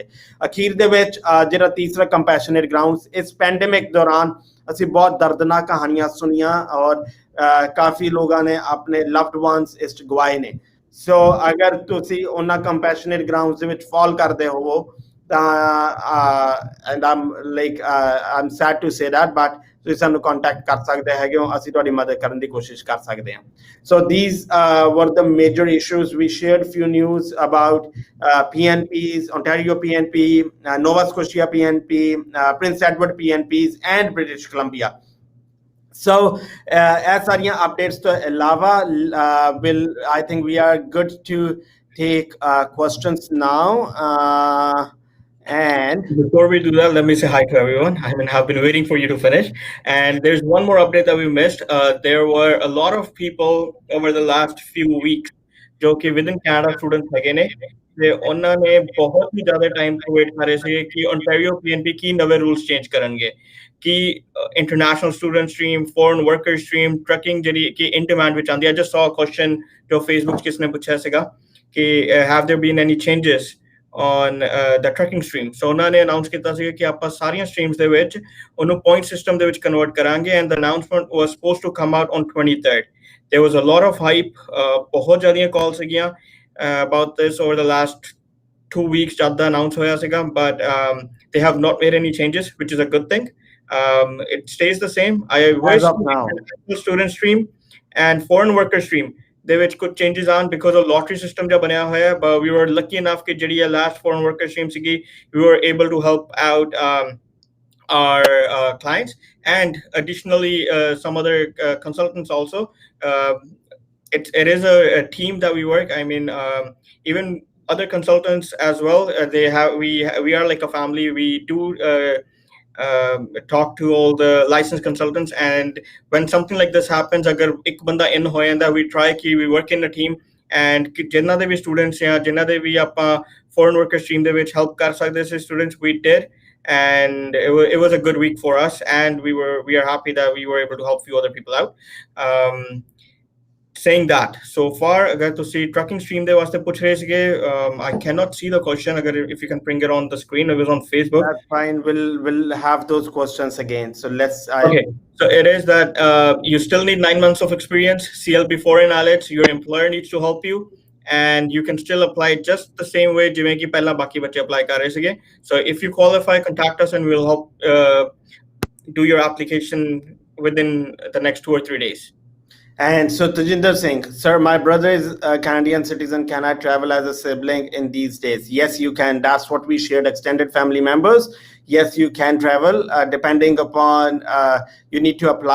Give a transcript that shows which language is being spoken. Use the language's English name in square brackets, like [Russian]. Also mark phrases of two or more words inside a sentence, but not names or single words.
[Punjabi] ਅਖੀਰ ਦੇ ਵਿੱਚ ਜਿਹੜਾ ਤੀਸਰਾ [English] compassionate grounds, [Punjabi] ਇਸ ਪੈਂਡੇਮਿਕ ਦੌਰਾਨ ਅਸੀਂ ਬਹੁਤ ਦਰਦਨਾਕ ਕਹਾਣੀਆਂ ਸੁਣੀਆਂ ਔਰ ਕਾਫੀ ਲੋਕਾਂ ਨੇ ਆਪਣੇ [English] loved ones [Punjabi] ਇਸ 'ਚ ਗਵਾਏ ਨੇ। ਸੋ ਅਗਰ ਤੁਸੀਂ ਉਹਨਾਂ [English] compassionate grounds [Punjabi] ਦੇ ਵਿੱਚ ਫਾਲ ਕਰਦੇ ਹੋਵੋ [English] and I'm sad to say that, but [Punjabi] ਤੁਸੀਂ ਸਾਨੂੰ ਕੰਟੈਕਟ ਕਰ ਸਕਦੇ ਹੈਗੇ ਹੋ, ਅਸੀਂ ਤੁਹਾਡੀ ਮਦਦ ਕਰਨ ਦੀ ਕੋਸ਼ਿਸ਼ ਕਰ ਸਕਦੇ ਹਾਂ। [English] So these were the major issues. We shared few news about PNPs, Ontario PNP, Nova Scotia PNP, Prince Edward PNPs and British Columbia. So as [Punjabi] ਸਾਰੀਆਂ updates ਤੋਂ ਇਲਾਵਾ [English] I think we are good to take questions now. And before we do that, let me say hi to everyone. I mean, I've been waiting for you to finish. And there's one more update that we missed. There were a lot of people over the last few weeks [Hindi] जो कि [English] within Canada students [Punjabi] ਹੈਗੇ ਨੇ ਤੇ ਉਹਨਾਂ ਨੇ ਬਹੁਤ ਹੀ ਜ਼ਿਆਦਾ ਟਾਈਮ ਤੋਂ ਵੇਟ ਕਰ ਰਹੇ ਸੀ ਕਿ Ontario PNP ਕੀ ਨਵੇਂ [English] rules change [Punjabi] ਕਰਨਗੇ, ਕਿ [English] international student stream, foreign worker stream, trucking [Punjabi] ਜਿਹੜੀ ਕਿ [English] in demand [Punjabi] ਵਿੱਚ ਆਉਂਦੀ ਹੈ। [English] I just saw a question [Punjabi] ਜੋ ਫੇਸਬੁੱਕ 'ਚ ਕਿਸ ਨੇ ਪੁੱਛਿਆ ਸੀਗਾ ਕਿ [English] have there been any changes on the trucking stream. [Punjabi] So ਉਹਨਾਂ ਨੇ ਅਨਾਉਂਸ ਕੀਤਾ ਸੀ ਕਿ ਆਪਾਂ ਸਾਰੀਆਂ ਸਟਰੀਮਸ ਦੇ ਵਿੱਚ ਉਹਨੂੰ [English] point system [Punjabi] ਦੇ ਵਿੱਚ ਕਨਵਰਟ ਕਰਾਂਗੇ [English] and the announcement was supposed to come out on 23rd. There was a lot of hype, [Punjabi] ਬਹੁਤ ਜ਼ਿਆਦੀਆਂ ਕਾਲ ਸੀਗੀਆਂ [English] about this over the last 2 weeks [Punjabi] ਜਦ ਦਾ ਅਨਾਉਂਸ ਹੋਇਆ ਸੀਗਾ, [English] but they have not made any changes, which is a good thing. It stays the same. I wish the student stream and foreign worker stream [Punjabi] ਦੇ ਵਿੱਚ ਕੁਝ ਚੇਂਜਸ ਆਉਣ [English] because of lottery system [Punjabi] ਜਿਹਾ ਬਣਿਆ ਹੋਇਆ, [English] but we were lucky enough [Punjabi] ਕਿ ਜਿਹੜੀ [English] last foreign worker stream ਸੀਗੀ, we were able to help out our clients and additionally some other consultants also. It is a team that we work. I mean, even other consultants as well, we are like a family. We do talk to all the licensed consultants, and when something like this happens, [Punjabi] ਅਗਰ ਇੱਕ ਬੰਦਾ ਇਨ ਹੋ ਜਾਂਦਾ, [English] we try ki we work in a team and [Punjabi] ਜਿਨ੍ਹਾਂ ਦੇ ਵੀ students ਜਾਂ ਜਿਨ੍ਹਾਂ ਦੇ ਵੀ ਆਪਾਂ [English] foreign worker stream [Punjabi] ਦੇ ਵਿੱਚ help ਕਰ ਸਕਦੇ ਸੀ [English] students, we did, and it was a good week for us, and we are happy that we were able to help few other people out. saying that so far [Punjabi] agar ਤੁਸੀਂ [English] trucking stream [Punjabi] ਦੇ ਵਾਸਤੇ ਪੁੱਛ ਰਹੇ ਸੀਗੇ, [English] I cannot see the question. Agar if you can bring it on the screen, it was on Facebook. That's fine. We'll have those questions again. So let's. I'll. Okay, so it is that you still need 9 months of experience, CLB4 in IELTS. Your employer needs to help you, and you can still apply just the same way [Punjabi] ਜਿਵੇਂ ਕਿ ਪਹਿਲਾਂ ਬਾਕੀ ਬੱਚੇ [English] apply [Punjabi] ਕਰ ਰਹੇ ਸੀਗੇ. [English] So if you qualify, contact us and we'll help do your application within the next 2 or 3 days. And so Tajinder Singh, sir, my brother is a Canadian citizen. Can I travel as a sibling in these days? Yes, you can. That's what we shared, extended family members. Yes, you can travel depending upon, you need to apply.